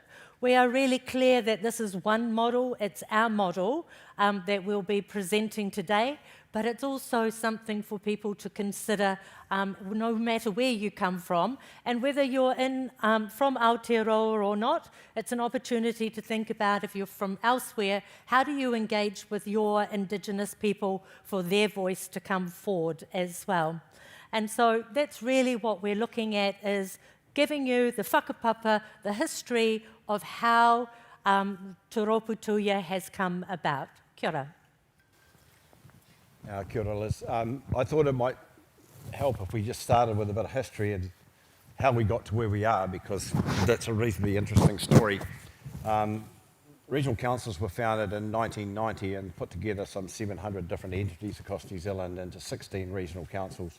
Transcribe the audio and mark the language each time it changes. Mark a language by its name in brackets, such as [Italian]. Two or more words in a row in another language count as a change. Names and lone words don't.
[English] We are really clear that this is one model, it's our model that we'll be presenting today, but it's also something for people to consider no matter where you come from, and whether you're from Aotearoa or not, it's an opportunity to think about, if you're from elsewhere, how do you engage with your Indigenous people for their voice to come forward as well. And so that's really what we're looking at, is giving you the whakapapa, the history of how Tūroputuia has come about. [Māori] Kia ora. Kia ora, Liz. [English] I thought it might help if we just started with a bit of history and how we got to where we are, because that's a reasonably interesting story. Regional councils were founded in 1990 and put together some 700 different entities across New Zealand into 16 regional councils.